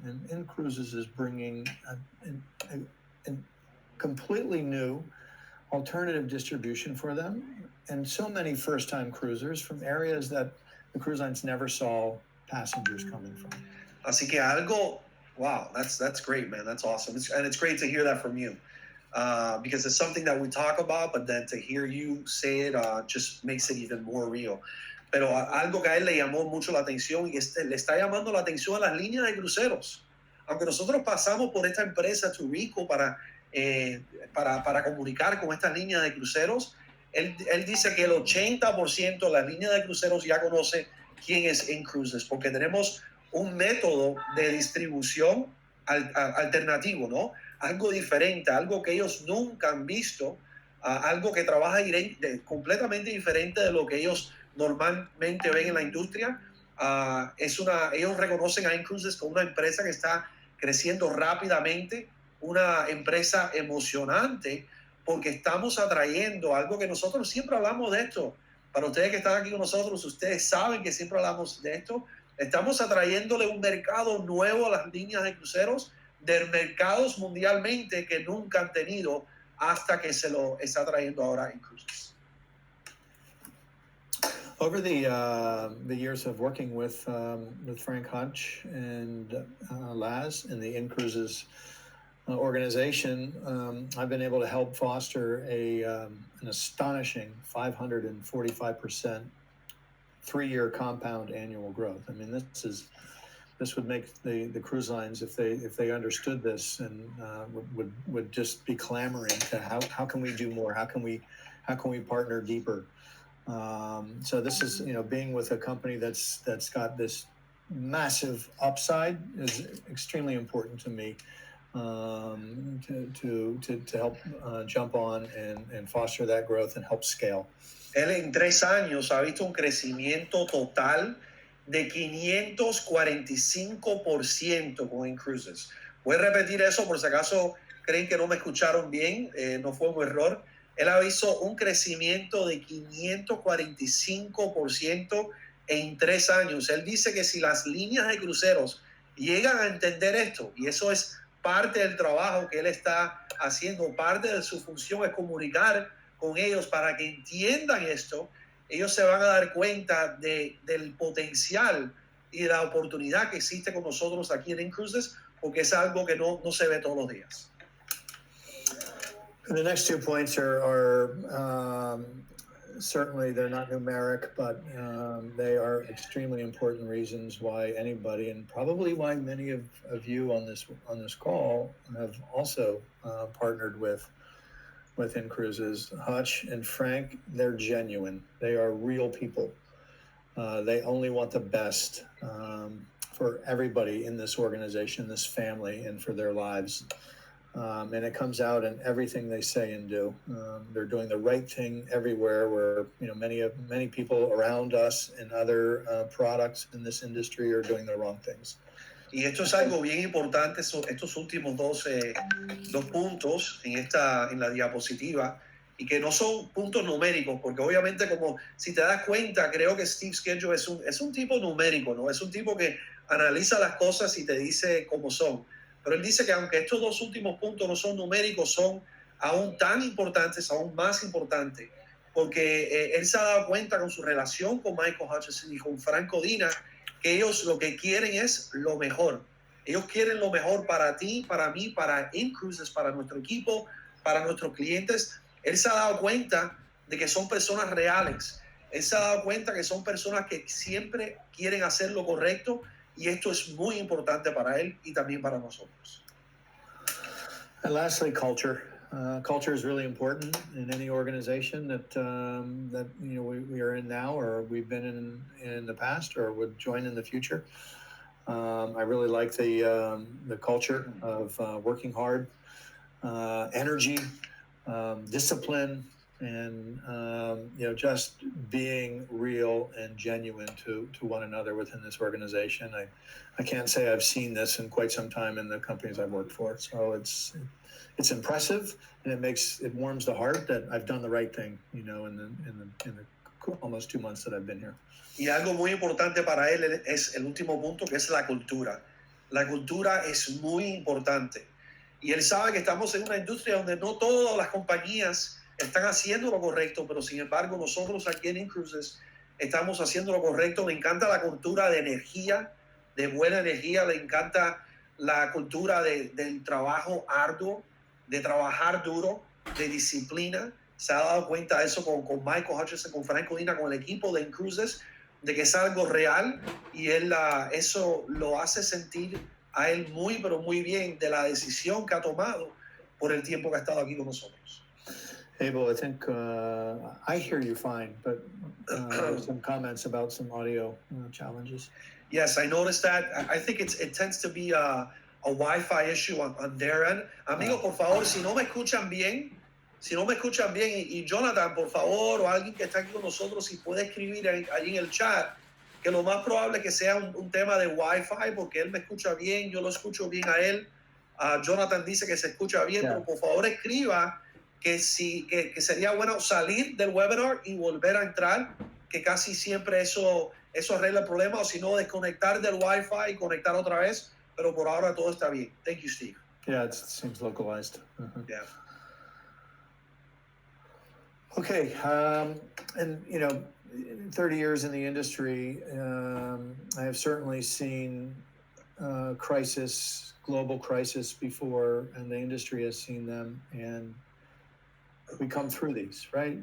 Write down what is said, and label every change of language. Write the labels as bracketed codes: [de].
[en] And Incruises is bringing a completely new alternative distribution for them, and so many first-time cruisers from areas that the cruise lines never saw passengers coming from. [es] Así que [en] wow, that's great, man. That's awesome. And it's great to hear that from you. Because it's something that we talk about, but then to hear you say it just makes it even more real. [es] Pero algo que a él le llamó mucho la atención y le está llamando la atención a las líneas de cruceros. Aunque nosotros pasamos por esta empresa Turico para comunicar con estas líneas de cruceros, él dice que el 80% de las líneas de cruceros ya conoce quién es Incruises, porque tenemos un método de distribución alternativo, ¿no? Algo diferente, algo que ellos nunca han visto, algo que trabaja completamente diferente de lo que ellos normalmente ven en la industria. Ellos reconocen a Incruises como una empresa que está creciendo rápidamente, una empresa emocionante, porque estamos atrayendo algo que nosotros siempre hablamos de esto. Para ustedes que están aquí con nosotros, ustedes saben que siempre hablamos de esto. Estamos atrayéndole un mercado nuevo a las líneas de cruceros, de mercados mundialmente que nunca han tenido, hasta que se lo está trayendo ahora Incruises. [en] Over the years of working with Frank Hutch and Laz in the Incruises organization, I've been able to help foster an astonishing 545% 3-year compound annual growth. I mean, this would make the cruise lines, if they understood this, and would just be clamoring to how can we do more? How can we partner deeper? So this is, being with a company that's got this massive upside is extremely important to me, to help jump on and foster that growth and help scale. [es] Él en 3 años ha visto un crecimiento total de 545% con Incruises. Voy a repetir eso por si acaso creen que no me escucharon bien, no fue un error. Él ha visto un crecimiento de 545% en 3 años. Él dice que si las líneas de cruceros llegan a entender esto, y eso es parte del trabajo que él está haciendo, parte de su función es comunicar con ellos para que entiendan esto, ellos se van a dar cuenta del potencial y de la oportunidad que existe con nosotros aquí en Incruises, porque es algo que no se ve todos los días. [en] The next 2 points are certainly they're not numeric, but they are extremely important reasons why anybody, and probably why many of you on this call, have also partnered with Incruises. Hutch and Frank, they're genuine. They are real people. They only want the best for everybody in this organization, this family, and for their lives. And it comes out in everything they say and do. They're doing the right thing everywhere, where many people around us and other products in this industry are doing the wrong things. [es] Y esto es algo bien importante, estos últimos dos puntos en la diapositiva, y que no son puntos numéricos, porque obviamente, como si te das cuenta, creo que Steve Schedule es un tipo numérico, ¿no? Es un tipo que analiza las cosas y te dice cómo son. Pero él dice que aunque estos dos últimos puntos no son numéricos, son aún tan importantes, aún más importantes, porque él se ha dado cuenta con su relación con Michael Hutchison y con Franco Dina, que ellos lo que quieren es lo mejor. Ellos quieren lo mejor para ti, para mí, para Incruises, para nuestro equipo, para nuestros clientes. Él se ha dado cuenta de que son personas reales. Él se ha dado cuenta que son personas que siempre quieren hacer lo correcto, y esto es muy importante para él y también para nosotros. [en] And lastly, culture. Culture is really important in any organization that we are in now, or we've been in the past, or would join in the future. I really like the culture of working hard, energy, discipline, and just being real and genuine to one another within this organization. I can't say I've seen this in quite some time in the companies I've worked for. So it's impressive, and it warms the heart that I've done the right thing, in the almost 2 months that I've been here. [es] Y algo muy importante para él es el último punto, que es la cultura. La cultura es muy importante. Y él sabe que estamos en una industria donde no todas las compañías están haciendo lo correcto, pero sin embargo nosotros aquí en Incruises estamos haciendo lo correcto. Le encanta la cultura de energía, de buena energía. Le encanta la cultura del trabajo arduo, de trabajar duro, de disciplina. Se ha dado cuenta de eso con Michael Hutchison, con Franco Dina, con el equipo de Incruises, de que es algo real, y él eso lo hace sentir a él muy, pero muy bien de la decisión que ha tomado por el tiempo que ha estado aquí con nosotros. [en] Abel, I think I hear you fine, but there's some comments about some audio challenges. Yes, I noticed that. I think it tends to be a Wi-Fi issue on their end. [es] Amigo, por favor, si no me escuchan bien, y Jonathan, por favor, o alguien que está aquí con nosotros, si puede escribir allí en el chat, que lo más probable es que sea un tema de Wi-Fi, porque él me escucha bien, yo lo escucho bien a él. Jonathan dice que se escucha bien, pero por favor escriba que sería bueno salir del webinar y volver a entrar, que casi siempre eso arregla el problema, o si no, desconectar del Wi-Fi y conectar otra vez, pero por ahora todo está bien. [en] Thank you, Steve. Yeah, it seems localized. Yeah. Okay, and 30 years in the industry, I have certainly seen global crisis before, and the industry has seen them, and we come through these, right?